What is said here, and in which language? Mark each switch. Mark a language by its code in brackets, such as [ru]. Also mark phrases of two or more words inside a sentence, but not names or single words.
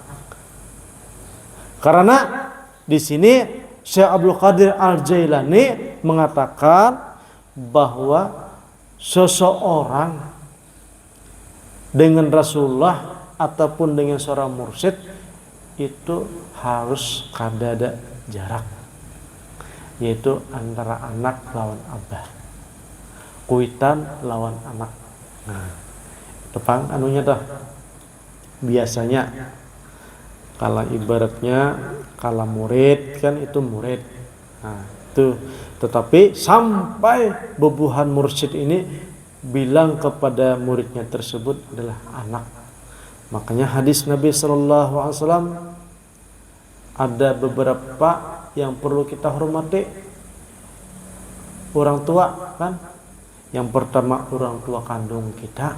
[id] Karena di sini Syekh Abdul Qadir Al-Jailani mengatakan bahwa seseorang dengan Rasulullah ataupun dengan seorang mursyid itu harus kada ada jarak, yaitu antara [bjn] anak lawan abah, kuitan lawan anak. Nah, tepang anunya dah. [id] Biasanya kalau ibaratnya kalau murid kan itu murid. Nah, itu tetapi sampai bebuhan mursyid ini bilang kepada muridnya tersebut adalah anak. Makanya hadis Nabi [ar] sallallahu alaihi wasallam [id] ada beberapa yang perlu kita hormati. Orang tua kan? Yang pertama orang tua kandung kita.